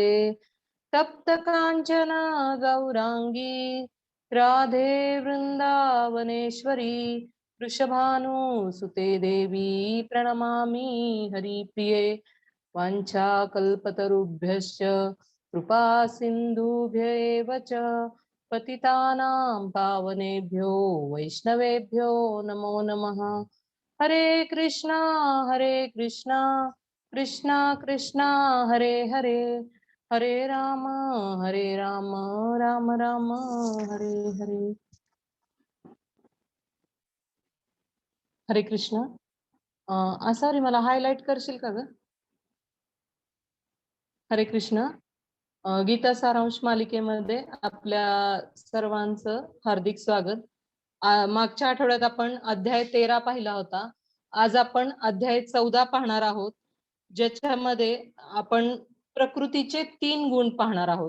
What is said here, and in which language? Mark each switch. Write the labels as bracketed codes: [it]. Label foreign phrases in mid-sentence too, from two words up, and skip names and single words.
[sa] तप्त कांचन गौरांगी राधे वृंदावनेश्वरी वृषभानुसुते देवी प्रणमामि हरिप्रिये। वाञ्छाकल्पतरुभ्यश्च कृपा सिन्धुभ्येव च पतितानां पावनेभ्यो वैष्णवेभ्यो नमो नमः। हरे कृष्णा कृष्णा कृष्णा हरे हरे हरे राम राम राम हरे हरे। हरे कृष्ण। [mr] आसारी मला हायलाइट करशील का ग? [sa] हरे कृष्ण। [mr] गीता सारांश मालिकेमध्ये आपल्या सर्वांचं हार्दिक स्वागत। मागच्या आठवड्यात आपण अध्याय 13 पाहिला होता। आज आपण अध्याय 14 पाहणार आहोत, ज्याच्यामध्ये आपण प्रकृतीचे 3 गुण पाहणार आहोत।